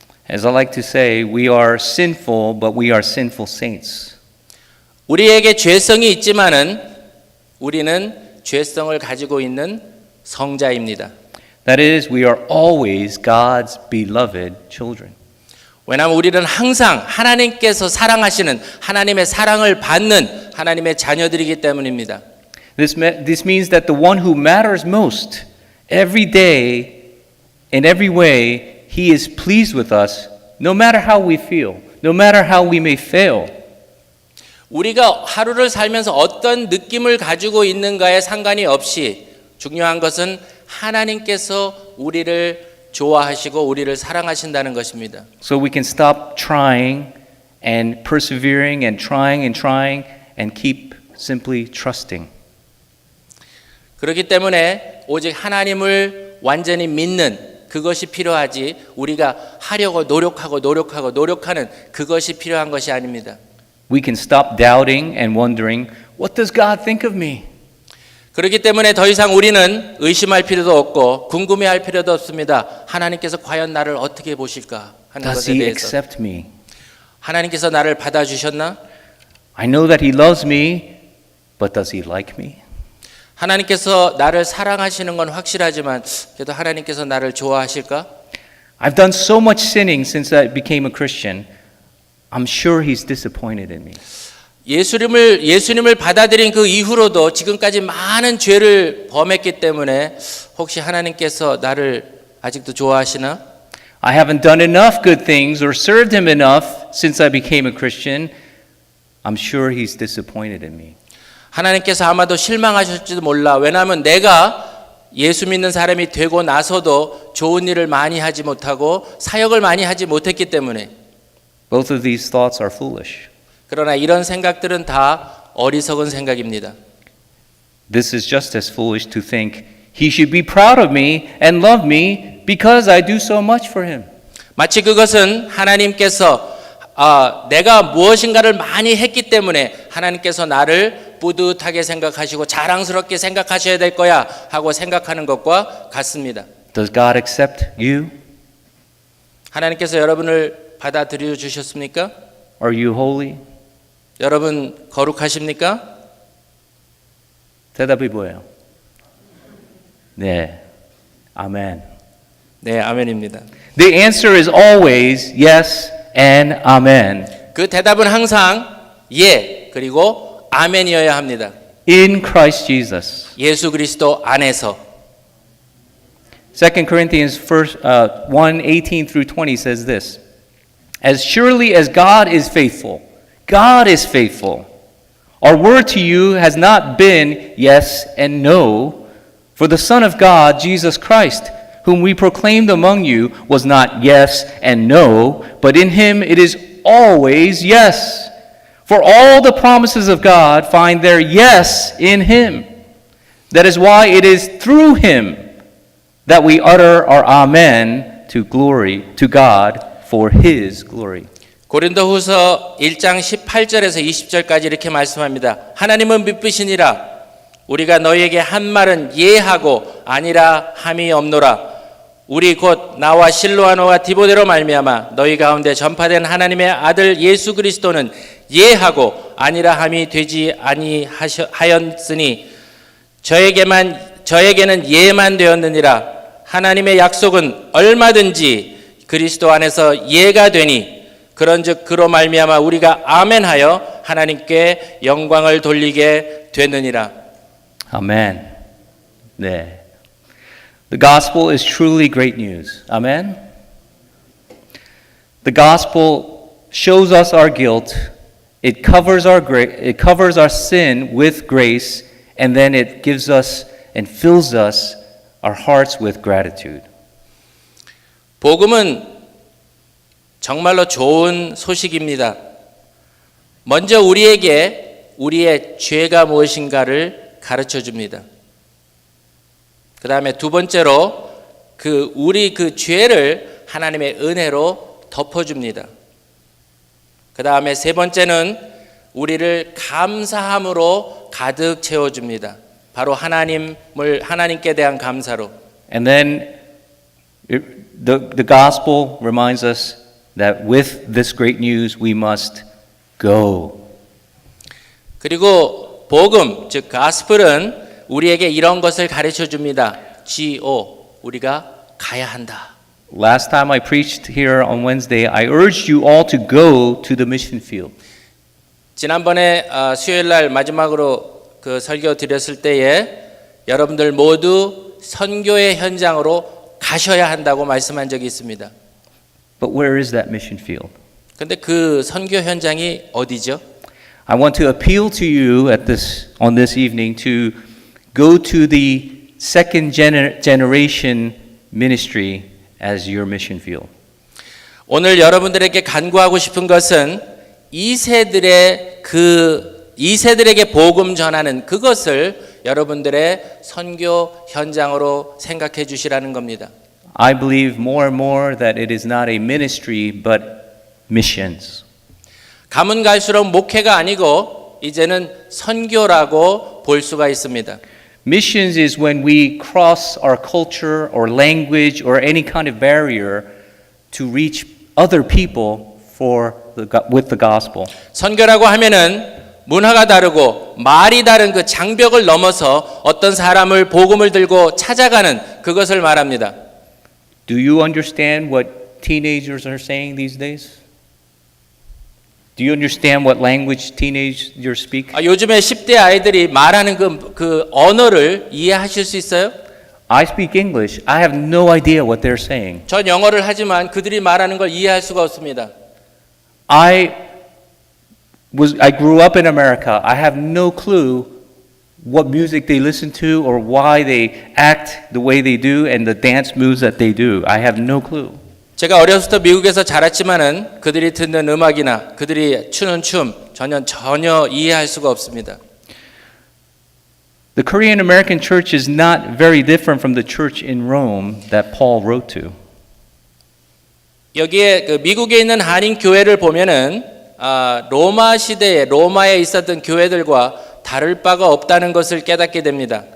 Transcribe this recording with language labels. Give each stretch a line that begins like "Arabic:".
English: As I like to say, we are sinful, but we are sinful saints.
Korean: 우리에게 죄성이 있지만은 우리는 죄성을 가지고 있는 성자입니다.
English: That is, we are always God's beloved children.
Korean: 왜냐하면 우리는 항상 하나님께서 사랑하시는 하나님의 사랑을 받는 하나님의 자녀들이기 때문입니다.
English: This means that the one who matters most, every day, in every way, He is pleased with us, no matter how we feel, no matter how we may fail.
Korean: 우리가 하루를 살면서 어떤 느낌을 가지고 있는가에 상관이 없이 중요한 것은 하나님께서 우리를 좋아하시고 우리를 사랑하신다는 것입니다.
English: So we can stop trying and persevering and trying and keep simply trusting.
Korean: 그렇기 때문에 오직 하나님을 완전히 믿는 그것이 필요하지 우리가 하려고 노력하는 그것이 필요한 것이 아닙니다.
English: We can stop doubting and wondering, what does God think of me?
Korean: 그렇기 때문에 더 이상 우리는 의심할 필요도 없고 궁금해할 필요도 없습니다. 하나님께서 과연 나를 어떻게 보실까 하는
English: Does
Korean: 것에
English: He
Korean: 대해서
English: accept me?
Korean: 하나님께서 나를 받아주셨나?
English: I know that He loves me, but does He like me?
Korean: 하나님께서 나를 사랑하시는 건 확실하지만 그래도 하나님께서 나를 좋아하실까?
English: I've done so much sinning since I became a Christian. I'm sure He's disappointed in me.
Korean: 예수님을 받아들인 그 이후로도 지금까지 많은 죄를 범했기 때문에 혹시 하나님께서 나를 아직도 좋아하시나?
English: I haven't done enough good things or served Him enough since I became a Christian. I'm sure He's disappointed in me.
Korean: 하나님께서 아마도 실망하실지도 몰라. 왜냐하면 내가 예수 믿는 사람이 되고 나서도 좋은 일을 많이 하지 못하고 사역을 많이 하지 못했기 때문에.
English: Both of these thoughts are foolish.
Korean: 그러나 이런 생각들은 다 어리석은 생각입니다.
English: This is just as foolish to think He should be proud of me and love me because I do so much for Him.
Korean: 마치 그것은 하나님께서 내가 무엇인가를 많이 했기 때문에 하나님께서 나를 뿌듯하게 생각하시고 자랑스럽게 생각하셔야 될 거야 하고 생각하는 것과 같습니다.
English: Does God accept you?
Korean: 하나님께서 여러분을 받아들여 주셨습니까?
English: Are you holy?
Korean: 여러분 거룩하십니까? 대답이 뭐예요? 네. 아멘. 네, 아멘입니다.
English: The answer is always yes and amen.
Korean: 그 대답은 항상 예 그리고 아멘이어야 합니다.
English: In Christ Jesus.
Korean: 예수 그리스도 안에서.
English: 2 Corinthians 1:18 through 20 says this. As surely as God is faithful, our word to you has not been yes and no, for the Son of God, Jesus Christ, whom we proclaimed among you was not yes and no, but in him it is always yes. For all the promises of God find their yes in him. That is why it is through him that we utter our amen to glory to God for his glory.
Korean: 고린도후서 1장 18절에서 20절까지 이렇게 말씀합니다. 하나님은 믿으시니라. 우리가 너희에게 한 말은 예하고 아니라 함이 없노라. 우리 곧 나와 실로아노와 디모데로 말미암아 너희 가운데 전파된 하나님의 아들 예수 그리스도는 예하고 아니라 함이 되지 아니하였으니 저에게는 예만 되었느니라. 하나님의 약속은 얼마든지 그리스도 안에서 예가 되니 그런즉 그로 말미암아 우리가 아멘하여 하나님께 영광을 돌리게 되느니라. Amen. 네.
English: The gospel is truly great news. Amen. The gospel shows us our guilt. It covers our sin with grace, and then it gives us and fills us our hearts with gratitude.
Korean: 복음은 정말로 좋은 소식입니다. 먼저 우리에게 우리의 죄가 무엇인가를 가르쳐 줍니다. 그 다음에 두 번째로 우리 그 죄를 하나님의 은혜로 덮어줍니다. 그 다음에 세 번째는 우리를 감사함으로 가득 채워줍니다. 바로 하나님께 대한 감사로.
English: And then the gospel reminds us that with this great news we must go.
Korean: 그리고 복음, 즉 가스펠은 우리에게 이런 것을 가르쳐 줍니다.
English: Go,
Korean: 우리가 가야 한다.
English: Last time I preached here on Wednesday, I urged you all to go to the mission field.
Korean: 지난번에 수요일 날 마지막으로 그 설교 드렸을 때에 여러분들 모두 선교의 현장으로 가셔야 한다고 말씀한 적이 있습니다.
English: But where is that mission field?
Korean: 근데 그 선교 현장이 어디죠?
English: I want to appeal to you on this evening to go to the second generation ministry as your mission field.
Korean: 오늘 여러분들에게 간구하고 싶은 것은 2세들에게 복음 전하는 그것을 여러분들의 선교 현장으로 생각해 주시라는 겁니다.
English: I believe more and more that it is not a ministry but missions.
Korean: 가면 갈수록 목회가 아니고 이제는 선교라고 볼 수가 있습니다.
English: Missions is when we cross our culture or language or any kind of barrier to reach other people with the gospel.
Korean: 선교라고 하면은 문화가 다르고 말이 다른 그 장벽을 넘어서 어떤 사람을 복음을 들고 찾아가는 그것을 말합니다.
English: Do you understand what teenagers are saying these days? Do you understand what language teenagers speak?
Korean: 요즘에 10대 아이들이 말하는 그 언어를 이해하실 수 있어요?
English: I speak English. I have no idea what they're saying.
Korean: 전 영어를 하지만 그들이 말하는 걸 이해할 수가 없습니다.
English: I grew up in America. I have no clue what music they listen to or why they act the way they do and the dance moves that they do. I have no clue.
Korean: 제가 어렸을 때 미국에서 자랐지만은 그들이 듣는 음악이나 그들이 추는 춤 전혀 이해할 수가 없습니다.
English: The Korean American church is not very different from the church in Rome that Paul wrote to.
Korean: 여기에 그 미국에 있는 한인 교회를 보면은 로마 시대에 로마에 있었던 교회들과 다를 바가 없다는 것을 깨닫게 됩니다.